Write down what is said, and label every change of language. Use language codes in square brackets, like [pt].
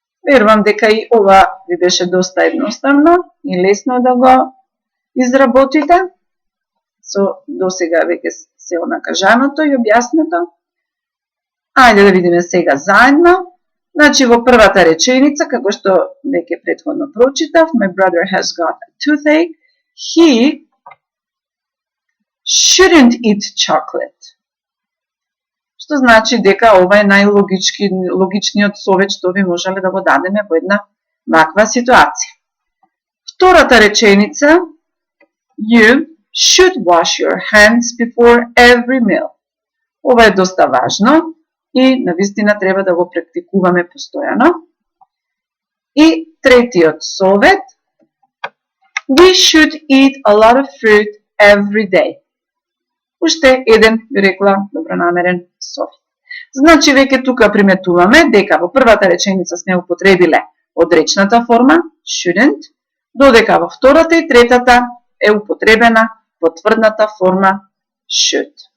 [mk] Верувам дека и ова ви беше доста едноставно и лесно да го изработите. Со досега веќе се онакажаното и објаснето. Ајде да видиме сега заедно. Значи во првата реченица, како што веќе претходно прочитав, [en] my brother has got a toothache, he shouldn't eat chocolate. [mk] Што значи дека ова е најлогичниот совет што би можеле да го дадеме во една ваква ситуација. Втората реченица, [en] you should wash your hands before every meal. [mk] Ова е доста важно и навистина треба да го практикуваме постојано. И третиот совет, [en] we should eat a lot of fruit every day. [mk] Уште еден, би рекла, добронамерен совет. Значи, веќе тука приметуваме дека во првата реченица сме употребиле одречната форма, shouldn't, додека во втората и третата е употребена потврдната форма should.